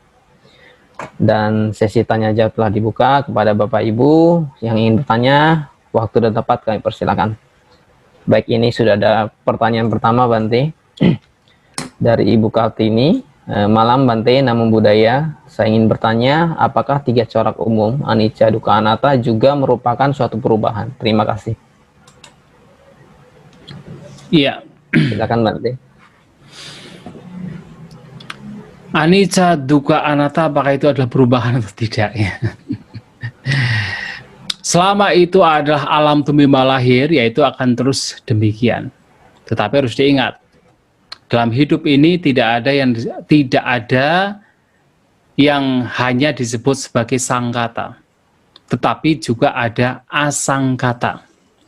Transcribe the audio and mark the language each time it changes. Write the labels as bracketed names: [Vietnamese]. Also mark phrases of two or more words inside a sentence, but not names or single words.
[Indonesian] Dan sesi tanya jawab telah dibuka kepada Bapak Ibu yang ingin bertanya. Waktu dan tempat kami persilakan. Baik, ini sudah ada pertanyaan pertama, Bante. Dari Ibu Kartini. Malam Bante, [Pali] Namo Buddhaya. [Indonesian] Saya ingin bertanya, apakah 3 corak umum, [Pali] anicca, dukkha, anatta [Indonesian] juga merupakan suatu perubahan? Terima kasih. Iya. Silakan Bante. [Pali] Anicca, dukkha, anatta, [Indonesian] apakah itu adalah perubahan atau tidak? Ya. Selama itu adalah alam tumimba lahir, yaitu akan terus demikian. Tetapi harus diingat, dalam hidup ini tidak ada yang hanya disebut sebagai sangkata, tetapi juga ada asangkata.